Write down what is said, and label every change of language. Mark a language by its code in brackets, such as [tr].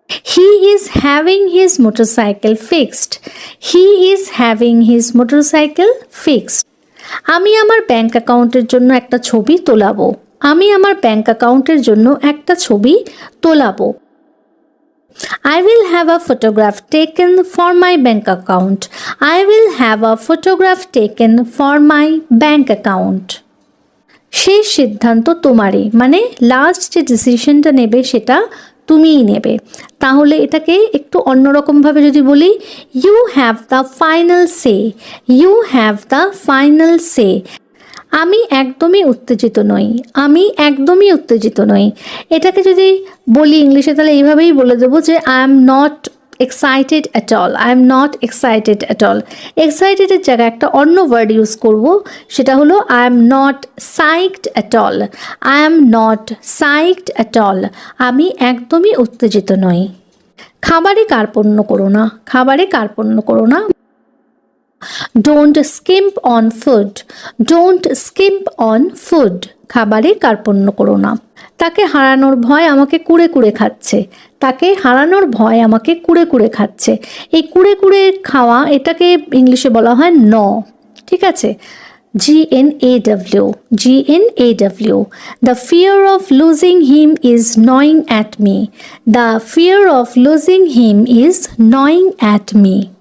[en] He is having his motorcycle fixed, he is having his motorcycle fixed. [bn] আমি আমার bank অ্যাকাউন্টের জন্য একটা ছবি তোলাবো, আমি আমার ব্যাংক অ্যাকাউন্টের জন্য একটা ছবি তোলাবো। [en] I will have a photograph taken for my bank account, I will have a photograph taken for my bank account. [bn] শেষ সিদ্ধান্ত তোমারই, মানে লাস্ট যে ডিসিশনটা নেবে সেটা তুমিই নেবে। তাহলে এটাকে একটু অন্যরকমভাবে যদি বলি, [en] You have the final say, you have the final say. [bn] আমি একদমই উত্তেজিত নই, আমি একদমই উত্তেজিত নই। এটাকে যদি বলি ইংলিশে তাহলে এইভাবেই বলে দেবো যে [en] I am not excited at all, I am not excited at all. [bn] এক্সাইটেডের জায়গায় একটা অন্য ওয়ার্ড ইউজ করব, সেটা হলো [en] I am not psyched at all, I am not psyched at all. [bn] আমি একদমই উত্তেজিত নই। খাবারে কার্পণ্য করো না, খাবারে কার্পণ্য করো না। [en] Don't skimp on food, don't skimp on food. [bn] খাবারে কার্পণ্য করো না। তাকে হারানোর ভয় আমাকে কুড়ে কুড়ে খাচ্ছে, তাকে হারানোর ভয় আমাকে কুড়ে কুড়ে খাচ্ছে। এই কুড়ে কুড়ে খাওয়া এটাকে ইংলিশে বলা হয় ন, ঠিক আছে? [en] GNAW, GNAW. The fear of losing him is gnawing at me, the fear of losing him is gnawing at me.